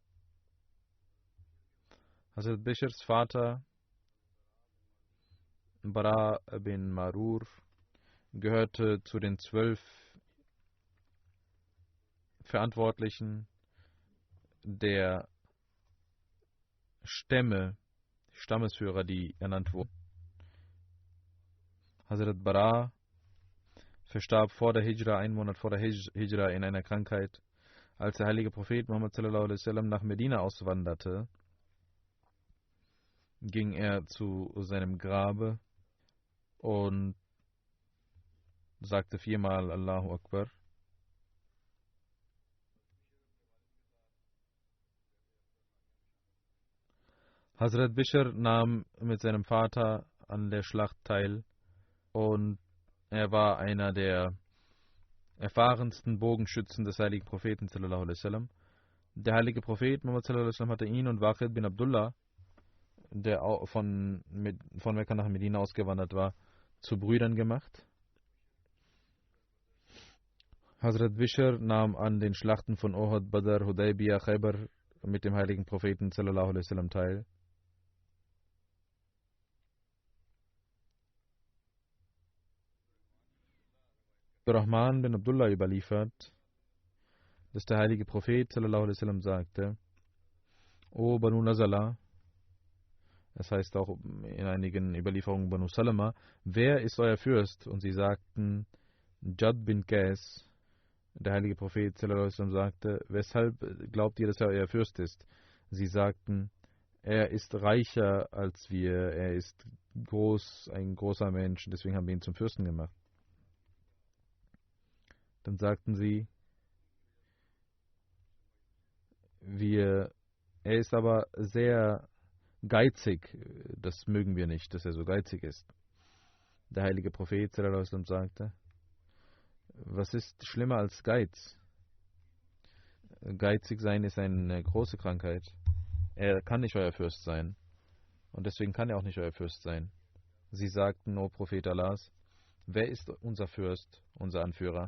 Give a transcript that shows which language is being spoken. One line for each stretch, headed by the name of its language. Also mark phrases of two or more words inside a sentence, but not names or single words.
German: Hazrat Bishrs Vater Bara bin Marur gehörte zu den 12 Verantwortlichen der Stammesführer, die ernannt wurden. Hazrat Bara verstarb vor der Hijra, einen Monat vor der Hijra, in einer Krankheit. Als der heilige Prophet Muhammad
Arabic: صلى الله عليه وسلم
German: nach Medina auswanderte, ging er zu seinem Grabe und sagte 4-mal
Arabic: الله أكبر.
German: Hazrat Bishr nahm mit seinem Vater an der Schlacht teil und er war einer der erfahrensten Bogenschützen des heiligen Propheten
Arabic: صلى الله عليه وسلم.
German: Der heilige Prophet Muhammad
Arabic: صلى الله عليه وسلم
German: hatte ihn und Waqid bin Abdullah, der von Mekka nach Medina ausgewandert war, zu Brüdern gemacht. Hazrat Bishr nahm an den Schlachten von Uhud, Badr, Hudaybiyah, Khaybar mit dem heiligen Propheten
Arabic: صلى الله عليه وسلم
German: teil. Rahman bin Abdullah überliefert, dass der heilige Prophet
Arabic: صلى الله عليه وسلم
German: sagte: O Banu Nazala, es heißt auch in einigen Überlieferungen Banu Salama, wer ist euer Fürst? Und sie sagten: Jad bin Qais. Der heilige Prophet
Arabic: صلى الله عليه وسلم
German: sagte: Weshalb glaubt ihr, dass er euer Fürst ist? Sie sagten: Er ist reicher als wir, er ist ein großer Mensch, deswegen haben wir ihn zum Fürsten gemacht. Dann sagten sie: Er ist aber sehr geizig, das mögen wir nicht, dass er so geizig ist. Der heilige Prophet
Arabic: صلى الله عليه وسلم
German: sagte: Was ist schlimmer als Geiz? Geizig sein ist eine große Krankheit. Er kann nicht euer Fürst sein und deswegen kann er auch nicht euer Fürst sein. Sie sagten: O Prophet Allahs, wer ist unser Fürst, unser Anführer?